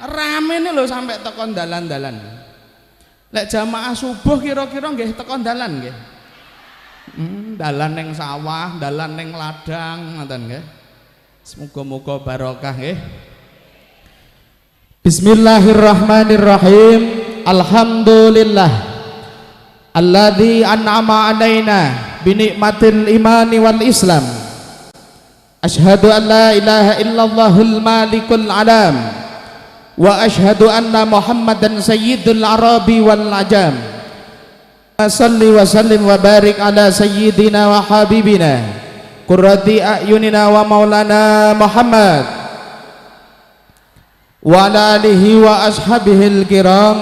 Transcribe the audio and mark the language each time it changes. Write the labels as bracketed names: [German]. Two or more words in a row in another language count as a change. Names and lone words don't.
[Javanese] Ramene lho sampai tekan dalan-dalan. Lek jamaah subuh kira-kira nggih tekan dalan nggih. Dalan ning sawah, dalan ning ladang ngoten nggih. Semoga-moga barokah nggih. Bismillahirrahmanirrahim. [Arabic] الحمد لله الذي أنعم علينا بنعمة الإيمان والإسلام. أشهد أن لا إله إلا الله الملك العلام وأشهد أن محمدا سيد العرب والعجم. صل وسلم وبارك على سيدنا وحبيبنا قرة أعيننا ومولانا محمد وعلى آله وأصحابه الكرام.